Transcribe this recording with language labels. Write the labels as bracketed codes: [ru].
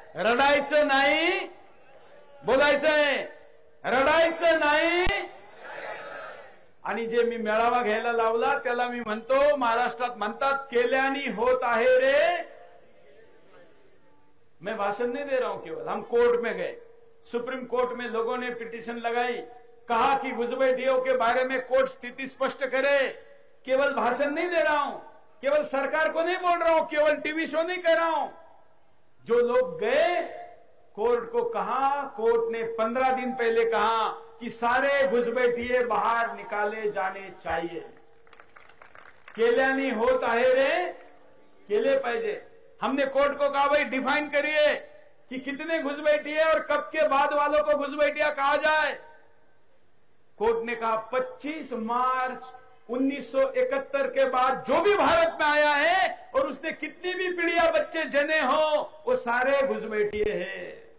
[mr] रडायचं नाही, बोलायचंय रडायचं नाही। आणि जे मी मेळावा घ्यायला लावला त्याला मी म्हणतो, महाराष्ट्रात म्हणतात केल्यानी होत आहे रे। [hi] मैं भाषण नहीं दे रहा हूं, केवल हम कोर्ट में गए, सुप्रीम कोर्ट में लोगों ने पिटीशन लगाई, कहा कि घुसपैठियों के बारे में कोर्ट स्थिति स्पष्ट करे। केवल भाषण नहीं दे रहा हूं, केवल सरकार को नहीं बोल रहा हूं, केवल टीवी शो नहीं कर रहा हूं। जो लोग गए कोर्ट को कहा, कोर्ट ने 15 दिन पहले कहा कि सारे घुसपैठिये बाहर निकाले जाने चाहिए। [mr] केल्यानी होत आहे रे, केले पाहिजे। [hi] हमने कोर्ट को कहा भाई डिफाइन करिए कि कितने घुसपैठिये और कब के बाद वालों को घुसपैठिया कहा जाए। कोर्ट ने कहा 25 मार्च 1971 के बाद जो भी भारत में आया है और उसने कितनी भी पीढ़ियां बच्चे जने हो, वो सारे घुसपैठिये हैं।